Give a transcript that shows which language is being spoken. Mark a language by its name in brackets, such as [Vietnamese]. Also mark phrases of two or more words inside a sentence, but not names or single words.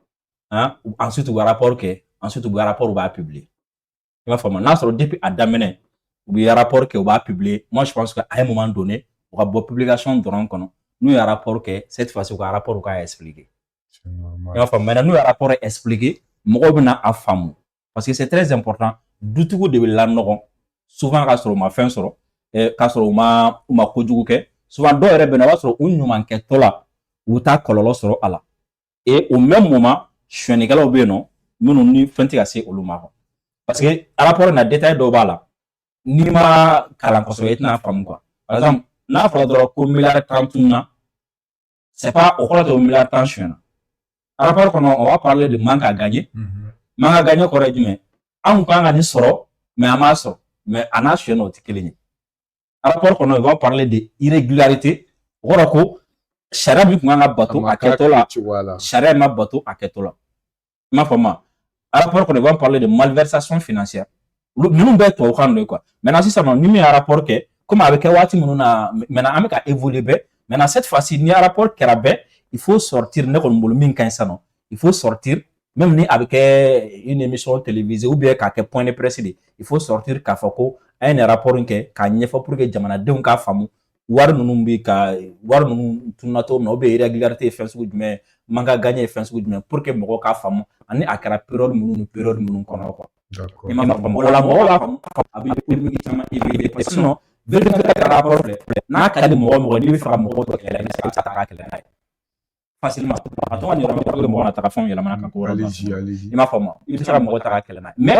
[Bambara] ensuite u bɛ rapport kɛ ensuite u bɛ rapport u b'a publier i m'a faamu n'a sɔrɔ depuis a daminɛ u bɛ rapport kɛ u b'a publier [French] moi je pense que à un moment donné [Bambara] u ka bɔ publication dɔrɔn kɔnɔ n'u ye rapport kɛ [French] cette fois-ci [Bambara] u ka rapport u k'a expliquer i m'a faamu maintenant n'u ye rapport expliquer mɔgɔw bɛna a faamu [French] parce que c'est très important [Bambara] dutigiw de bɛ lanɔgɔ souvent k'a sɔrɔ u ma fɛn sɔrɔ k'a sɔrɔ u ma kojugu kɛ souvent dɔw yɛrɛ bɛ na o b'a sɔrɔ u ɲumankɛtɔ la u t'a kɔlɔlɔ sɔrɔ a la [French] et au même moment [Bambara] sonyɛnikɛlaw bɛ yen nɔ minnu ni fɛn tɛ ka se olu ma [French] parce que [Bambara] rapport na détail dɔw b'a la n'i ma kalan kosɛbɛ i tɛna faamu quoi par exemple n'a fɔra dɔrɔn ko miliyari 30 na [French] c'est pas [Bambara] au kɔrɔ tɛ o miliyari 10 sonyɛna rapport kɔnɔ [French] on va parler de manque à gagner manque à gagner [Bambara] kɔrɔ ye jumɛn anw kan ka nin sɔrɔ mais an m'a sɔrɔ mais a n'a sonyɛna o tɛ kelen ye rapport kɔnɔ [French] on va parler de irrégularité [Bambara] o kɔrɔ ko sariya min tun kan ka bato a kɛtɔ la sariya ma bato a kɛtɔ la i m'a faamu rapport kɔnɔ [French] on va parler de malversation financière [Bambara] ninnu bɛɛ tubabukan de ye quoi maintenant sisan nɔ ni min ye rapport kɛ comme a bɛ kɛ waati minnu na maintenant an bɛ ka évoluer bɛɛ maintenant [French] cette fois-ci [Bambara] ni rapport kɛra bɛɛ [French] il faut sortir [Bambara] ne kɔni bolo min ka ɲi sisan nɔ [French] il faut sortir [Bambara] même ni a bɛ kɛ [French] une émission télévisée ou bien [Bambara] k'a kɛ [French] point de presse [Bambara] de [French] il faut sortir [Bambara] k'a fɔ ko a ye nin rapport in kɛ k'a ɲɛfɔ [French] pour que [Bambara] jamanadenw k'a faamu wari ninnu bɛ ka wari ninnu tununa cogo min na [French] ou bien irrégularité [Bambara] ye fɛn sugu jumɛn [French] manque à gagner [Bambara] ye fɛn sugu jumɛn [French] pour que [Bambara] mɔgɔw k'a faamu ani a kɛra période minnu ni période minnu kɔnɔ quoi i m'a faamu o la mɔgɔw b'a faamu a bɛ polémique caman éviter [French] parce que sinon vérificateur [Bambara] ka rapport filɛ n'a ka di mɔgɔ mɔgɔ n'i bɛ fɛ ka mɔgɔw tɔ kɛlɛ i bɛ se ka taa kɛlɛ n'a ye facilement a tɔgɔ nin yɔrɔ min mɔgɔ na taga fɛnw yɛlɛmana ka ko yɔrɔ dɔ i m'a faamu i bɛ se ka mɔgɔ ta ka kɛlɛ n'a